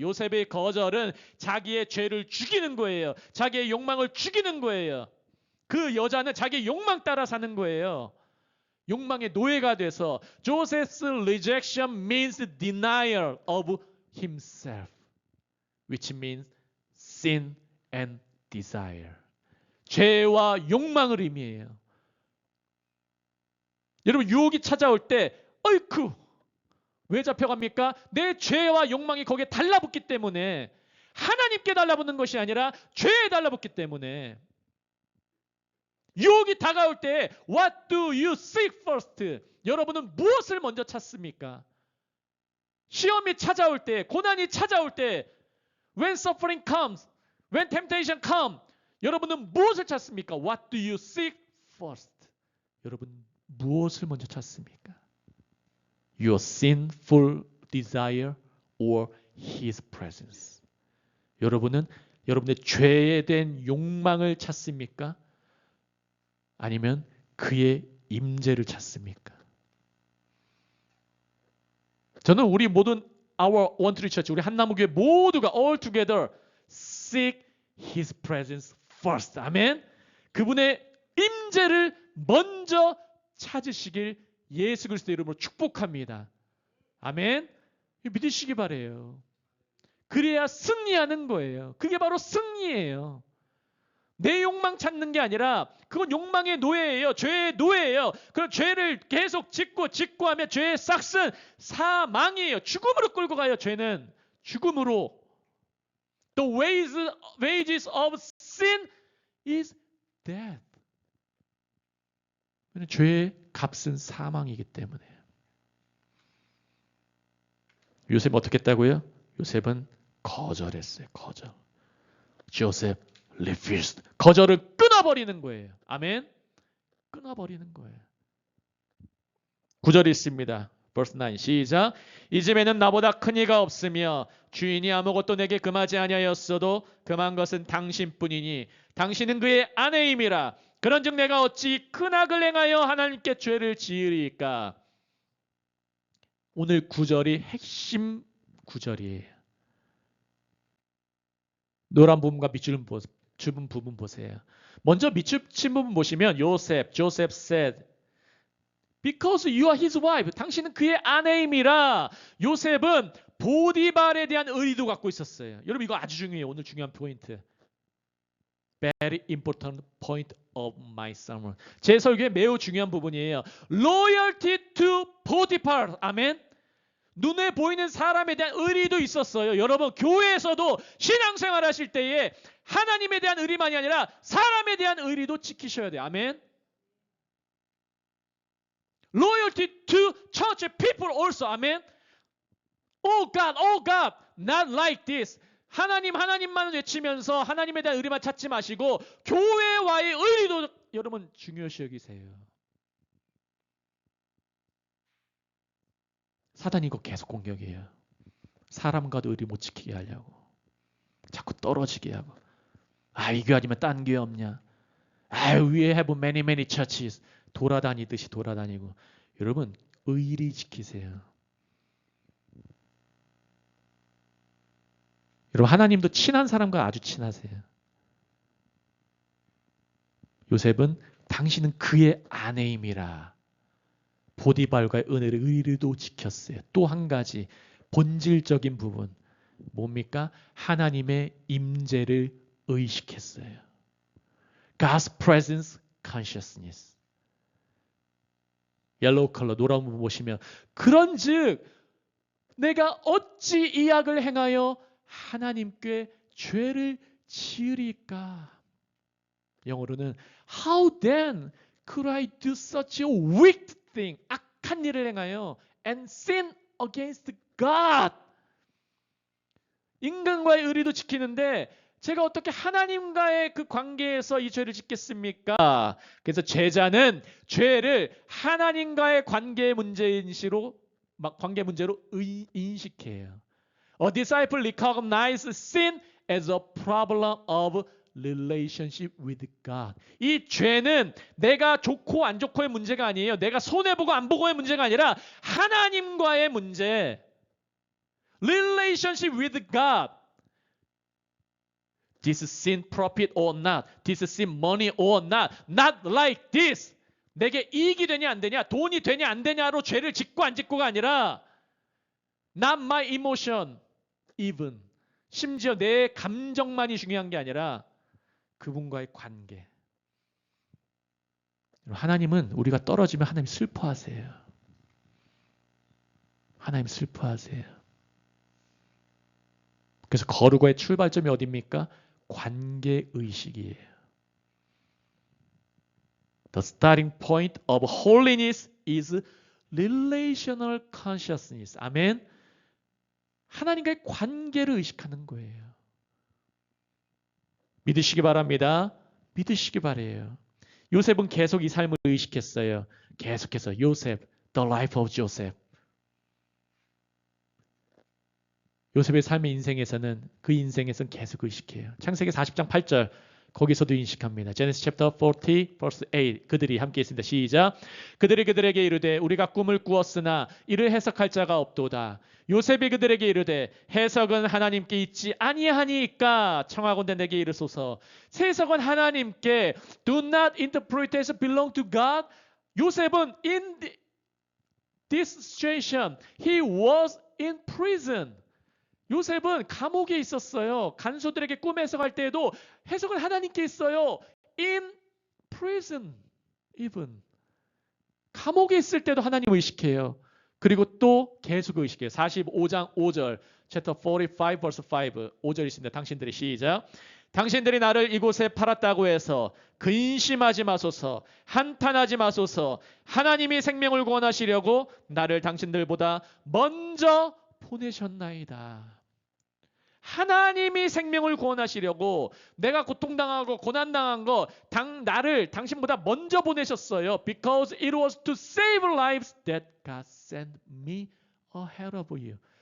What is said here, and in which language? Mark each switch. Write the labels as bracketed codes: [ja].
[ko] 요셉의 거절은 자기의 죄를 죽이는 거예요. 자기의 욕망을 죽이는 거예요. 그 여자는 자기의 욕망 따라 사는 거예요. 욕망의 노예가 돼서 [en] Joseph's rejection means denial of himself, which means sin and desire. [ko] 죄와 욕망을 의미해요. 여러분 유혹이 찾아올 때 어이쿠 왜 잡혀갑니까? 내 죄와 욕망이 거기에 달라붙기 때문에 하나님께 달라붙는 것이 아니라 죄에 달라붙기 때문에 유혹이 다가올 때 [en] What do you seek first? [ko] 여러분은 무엇을 먼저 찾습니까? 시험이 찾아올 때 고난이 찾아올 때 [en] When suffering comes When temptation comes, [ko] 여러분은 무엇을 찾습니까? [en] What do you seek first? [ko] 여러분 무엇을 먼저 찾습니까? [en] Your sinful desire or His presence? [ko] 여러분은 여러분의 죄에 대한 욕망을 찾습니까? 아니면 그의 임재를 찾습니까? 저는 우리 모든 Our One Tree Church, 우리 한나무교회 모두가 [en] all together seek His presence first. [ko] 아멘. 그분의 임재를 먼저 찾으시길 예수 그리스도의 이름으로 축복합니다. 아멘. 믿으시기 바래요. 그래야 승리하는 거예요. 그게 바로 승리예요. 내 욕망 찾는 게 아니라 그건 욕망의 노예예요. 죄의 노예예요. 그럼 죄를 계속 짓고 하면 죄의 싹슨 사망이에요. 죽음으로 끌고 가요. 죄는 죽음으로. [en] The wages of sin is death. [ko] 죄의 값은 사망이기 때문에. 요셉은 어떻게 했다고요? 요셉은 거절했어요. 거절. [en] Joseph refused. [ko] 거절을 끊어버리는 거예요. 아멘. 끊어버리는 거예요. 9절이 있습니다. [en] verse 9 [ko] 시작. 이 집에는 나보다 큰 이가 없으며 주인이 아무것도 내게 금하지 아니하였어도 금한 것은 당신뿐이니 당신은 그의 아내임이라. 그런즉 내가 어찌 큰 악을 행하여 하나님께 죄를 지으리까. 오늘 9절이 핵심 9절이에요. 노란 부분과 밑줄 부분 보세요. 먼저 밑줄 친 부분 보시면 [en] Joseph said Because you are his wife. [ko] 당신은 그의 아내임이라. 요셉은 보디발에 대한 의리도 갖고 있었어요. 여러분 이거 아주 중요해요. 오늘 중요한 포인트. [en] Very important point of my sermon. [ko] 제 설교의 매우 중요한 부분이에요. [en] Loyalty to Potiphar. 아멘. [ko] 눈에 보이는 사람에 대한 의리도 있었어요. 여러분 교회에서도 신앙생활 하실 때에 하나님에 대한 의리만이 아니라 사람에 대한 의리도 지키셔야 돼요. 아멘. [en] Loyalty to church people also. 아멘. Oh God, not like this. [ko] 하나님만 외치면서 하나님에 대한 의리만 찾지 마시고 교회와의 의리도 여러분 중요시 여기세요. 사단이 이거 계속 공격이에요. 사람과도 의리 못 지키게 하려고. 자꾸 떨어지게 하고. 이 교회 아니면 딴 교회 없냐. [en] We have many churches. [ko] 돌아다니듯이 돌아다니고. 여러분 의리 지키세요. 여러분 하나님도 친한 사람과 아주 친하세요. 요셉은 당신은 그의 아내임이라 보디발과의 은혜를 의리도 지켰어요. 또 한 가지 본질적인 부분 뭡니까? 하나님의 임재를 의식했어요. [en] God's presence consciousness. [ko] 옐로우 컬러 노란 부분 보시면 그런즉 내가 어찌 이 악을 행하여 하나님께 죄를 지으리까? 영어로는 [en] How then could I do such a wicked thing? [ko] 악한 일을 행하여 [en] and sin against God. [ko] 인간과의 의리도 지키는데 제가 어떻게 하나님과의 그 관계에서 이 죄를 짓겠습니까? 그래서 제자는 죄를 하나님과의 관계 문제로 인식해요. [en] A disciple recognizes sin as a problem of relationship with God. [ko] 이 죄는 내가 좋고 안 좋고의 문제가 아니에요. 내가 손해보고 안 보고의 문제가 아니라 하나님과의 문제. [en] Relationship with God. This sin profit or not? This sin money or not? Not like this. [ko] 내게 이익이 되냐 안 되냐, 돈이 되냐 안 되냐로 죄를 짓고 안 짓고가 아니라 [en] not my emotion even. [ko] 심지어 내 감정만이 중요한 게 아니라 그분과의 관계. 하나님은 우리가 떨어지면 하나님 슬퍼하세요. 하나님 슬퍼하세요. 그래서 거룩의 출발점이 어디입니까? 관계의식이에요. [en] The starting point of holiness is relational consciousness. [ko] 아멘. 하나님과의 관계를 의식하는 거예요. 믿으시기 바랍니다. 믿으시기 바래요. 요셉은 계속 이 삶을 의식했어요. 계속해서 요셉, [en] the life of Joseph. [ko] 요셉의 삶의 인생에서는 그 인생에서는 계속 의식해요. 창세기 40장 8절 거기서도 인식합니다. [en] Genesis chapter 40 verse 8 [ko] 그들이 함께 있습니다. 시작. 그들이 그들에게 이르되 우리가 꿈을 꾸었으나 이를 해석할 자가 없도다. 요셉이 그들에게 이르되 해석은 하나님께 있지 아니하니까 청하건대 내게 이르소서. 해석은 하나님께 [en] do not interpretation belong to God. [ko] 요셉은 [en] in this situation he was in prison. [ko] 요셉은 감옥에 있었어요. 간소들에게 꿈 해석할 때에도 해석은 하나님께 있어요. [en] In prison even. [ko] 감옥에 있을 때도 하나님 의식해요. 그리고 또 계속 의식해요. 45장 5절 [en] chapter 45 verse 5 [ko] 5절 있습니다. 당신들이 시작. 당신들이 나를 이곳에 팔았다고 해서 근심하지 마소서, 한탄하지 마소서. 하나님이 생명을 구원하시려고 나를 당신들보다 먼저 보내셨나이다. 하나님이 생명을 구원하시려고 내가 고통당하고 고난당한 거 나를 당신보다 먼저 보내셨어요. [en] Because it was to save lives that God sent me ahead of you.